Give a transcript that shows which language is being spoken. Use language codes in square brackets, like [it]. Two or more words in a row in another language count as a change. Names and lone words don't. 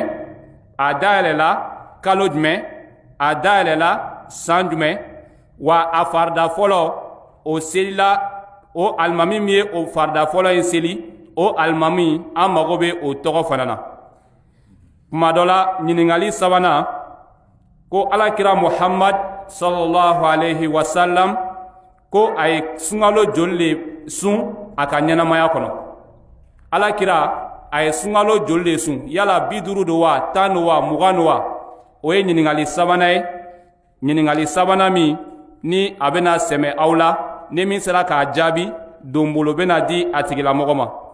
[bm] A dayɛlɛla kalo jumɛn? A dayɛlɛla san jumɛn? Wa a farida fɔlɔ o selila o alimami min ye o farida fɔlɔ in seli o alimami an mago bɛ o tɔgɔ fana na. Kuma dɔ la ɲininkali sabanan ko alakira Muhammad [ar] صلى الله عليه وسلم [bm] ko a ye sunkalo joli de sun a ka ɲɛnamaya kɔnɔ? Alakira a ye sunkalo joli de sun? Yala 50 don wa 10 don wa 20 don wa? O ye ɲininkali sabanan ye. Ɲininkali sabanan min ni a bɛna sɛmɛ aw la ni min sera k'a jaabi donbolo bɛna di a tigilamɔgɔ ma.